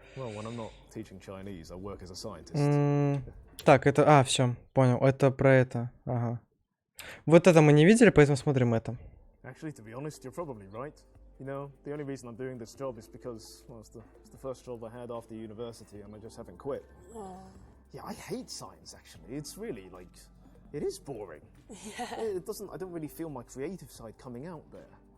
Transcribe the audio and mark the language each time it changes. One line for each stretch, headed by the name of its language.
English: Well, when I'm not teaching Chinese, I work as a scientist.
Russian: Так, это... все, понял. Это про это. Ага. Вот это мы не видели, поэтому смотрим это.
English: Actually, to be honest, you're probably right. You know, the only reason I'm doing this job is because, well, it's the first job I had after university and I just haven't quit. Oh. Yeah, I hate science, actually. It's really, like, it is boring. Yeah. I don't really feel my creative side coming out there.